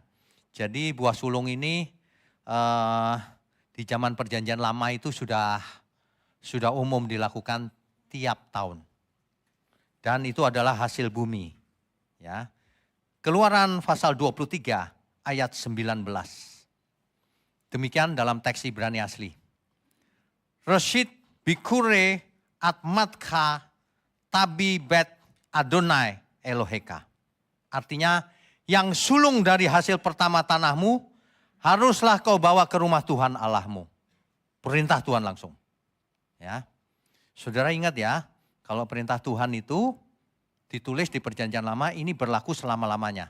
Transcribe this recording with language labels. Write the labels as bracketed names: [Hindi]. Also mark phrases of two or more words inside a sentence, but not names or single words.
[Indonesian] Jadi buah sulung ini di zaman perjanjian lama itu sudah umum dilakukan tiap tahun. Dan itu adalah hasil bumi. Ya. Keluaran pasal 23 ayat 19. Demikian dalam teks Ibrani asli. [Hebrew] ראשית ביכורי אדמתך תביא בית אדוני אלוהיך. [Indonesian] Artinya yang sulung dari hasil pertama tanahmu haruslah kau bawa ke rumah Tuhan Allahmu. Perintah Tuhan langsung. Ya. Saudara ingat ya, kalau perintah Tuhan itu ditulis di perjanjian lama ini berlaku selama-lamanya.